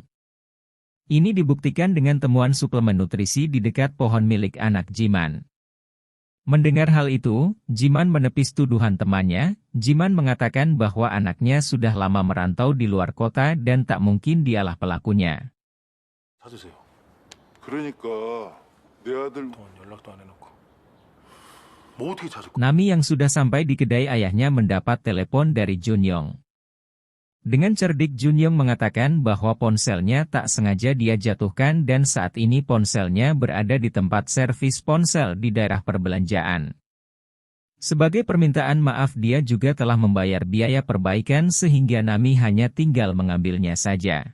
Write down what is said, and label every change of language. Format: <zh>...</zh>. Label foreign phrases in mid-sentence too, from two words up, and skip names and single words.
<id>Ini dibuktikan dengan temuan suplemen nutrisi di dekat pohon milik anak Jiman. Mendengar hal itu, Jiman menepis tuduhan temannya. Jiman mengatakan bahwa anaknya sudah lama merantau di luar kota dan tak mungkin dialah pelakunya.</id> <ko>찾으세요. 그러니까 내 아들 연락도 안 해놓고 뭐 어떻게 찾을 거야?</ko> <id>Nami yang sudah sampai di kedai ayahnya mendapat telepon dari Jun Yong. Dengan cerdik Jun Yong mengatakan bahwa ponselnya tak sengaja dia jatuhkan dan saat ini ponselnya berada di tempat servis ponsel di daerah perbelanjaan. Sebagai permintaan maaf dia juga telah membayar biaya perbaikan sehingga Nami hanya tinggal mengambilnya saja.</id>